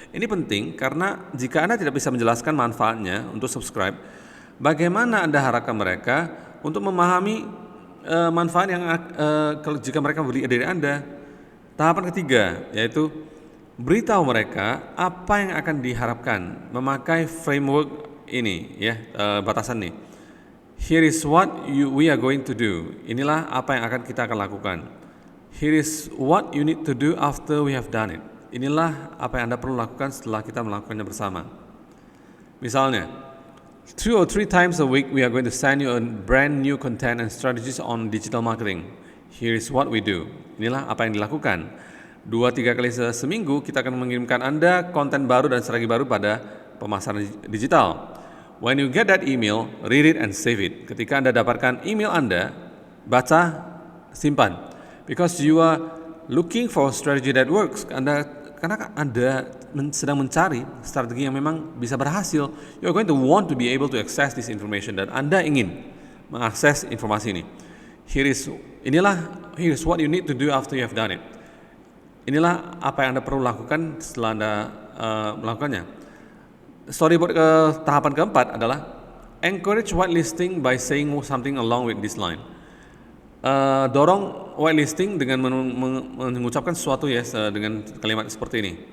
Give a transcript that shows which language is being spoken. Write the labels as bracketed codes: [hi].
[id] Ini penting karena jika Anda tidak bisa menjelaskan manfaatnya untuk subscribe, bagaimana Anda harapkan mereka untuk memahami manfaat yang jika mereka beli dari Anda. Tahapan ketiga yaitu beritahu mereka apa yang akan diharapkan memakai framework ini, ya, batasan nih. [en] Here is what we are going to do. [id] Inilah apa yang kita akan lakukan. [en] Here is what you need to do after we have done it. [id] Inilah apa yang Anda perlu lakukan setelah kita melakukannya bersama. [en] Misalnya, 2 or 3 times a week we are going to send you a brand new content and strategies on digital marketing. Here is what we do. [id] Inilah apa yang dilakukan. 2-3 kali seminggu kita akan mengirimkan Anda konten baru dan strategi baru pada pemasaran digital. [en] When you get that email, read it and save it. [id] Ketika Anda dapatkan email Anda, baca, simpan. [en] Because you are looking for a strategy that works. [id] Karena Anda sedang mencari strategi yang memang bisa berhasil. [en] You are going to want to be able to access this information, [id] dan Anda ingin mengakses informasi ini. [en] Here is what you need to do after you have done it. [id] Inilah apa yang Anda perlu lakukan setelah Anda melakukannya. [en] Storyboard [id] tahapan keempat adalah [en] encourage whitelisting by saying something along with this line. [id] Dorong whitelisting dengan mengucapkan sesuatu, ya, dengan kalimat seperti ini.